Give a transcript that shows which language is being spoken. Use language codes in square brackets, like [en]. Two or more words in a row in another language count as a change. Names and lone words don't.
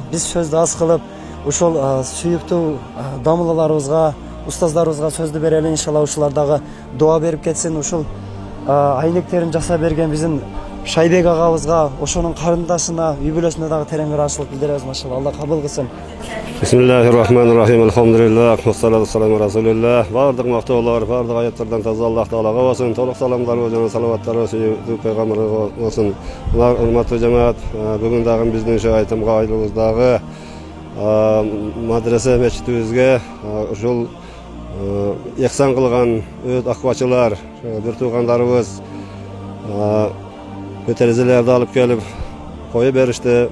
[ky] Биз сөздү аз кылып, ушул сүйүктүү дамылаларыбызга, устаздарыбызга сөздү берели иншалла. Ушулар дагы дуа берип кетсин. Ушул айнектерин жасап берген биздин Шайбек агабызга, ошонун карындашына, үй бүлөсүнө дагы терең ыраазычылык билдиребиз машалла. Алла кабыл кылсын. [ar] بسم الله الرحمن الرحيم. الحمد لله. والصلاة والسلام رسول الله. [ky] Bardык мактоолор, бардык аяттардан таза Аллах Таалага болсун. Толук саламдар жана салаваттар сүйүктүү пайгамбарга болсун. Урматтуу жамаат, бүгүн дагы биздин ушу айтымга айлыбыздагы мадресе мечитибизге ушул ихсан кылган өт акыбачылар, бир туугандарыбыз терезелерди алып келип коюп беришти.